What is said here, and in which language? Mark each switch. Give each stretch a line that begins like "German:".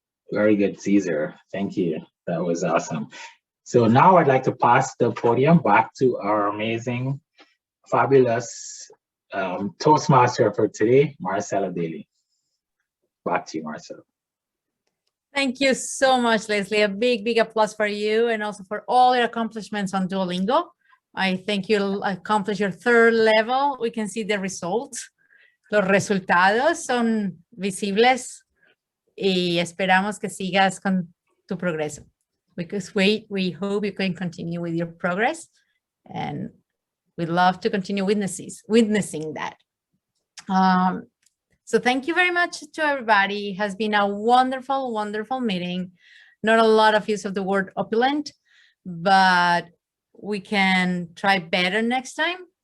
English: Very good, Cesar. Thank you. That was awesome. So now I'd like to pass the podium back to our amazing, fabulous Toastmaster for today, Marcela Daly. Back to you, Marcela. Thank you so much, Leslie. A big applause for you and also for all your accomplishments on Duolingo. I think you'll accomplish your 3rd level. We can see the results.
Spanish: Los resultados son visibles y esperamos que sigas con tu progreso.
English: Because we hope you can continue with your progress, and we'd love to continue witnessing that. So thank you very much to everybody. It has been a wonderful, wonderful meeting. Not a lot of use of the word opulent, but we can try better next time.